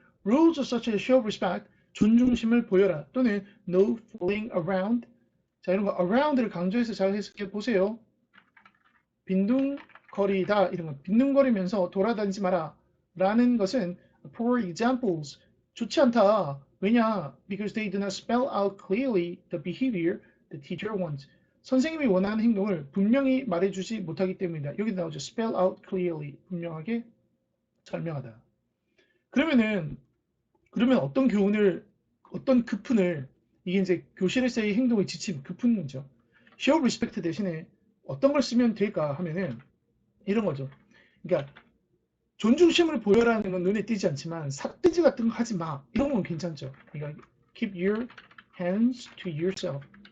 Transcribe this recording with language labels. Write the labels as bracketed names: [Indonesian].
[English] Rules such as show respect [Korean] 존중심을 보여라 또는 [English] no fooling around [Korean] 자 이런 거 around를 강조해서 잘 해석해 보세요. 빈둥거리다 이런 거 빈둥거리면서 돌아다니지 마라 라는 것은 [English] poor examples [Korean] 좋지 않다. 왜냐? [English] Because they do not spell out clearly the behavior the teacher wants. [Korean] 선생님이 원하는 행동을 분명히 말해주지 못하기 때문이다. 여기 나오죠. [English] spell out clearly. [Korean] 분명하게 설명하다. 그러면 어떤 교훈을, 어떤 급훈을, 이게 이제 교실에서의 행동의 지침, 급훈이죠. [English] show respect [Korean] 대신에 어떤 걸 쓰면 될까 하면은 이런 거죠. 그러니까 존중심을 보여라는 건 눈에 띄지 않지만 삿대질 같은 거 하지 마. 이런 건 괜찮죠. 그러니까 [English] keep your hands to yourself.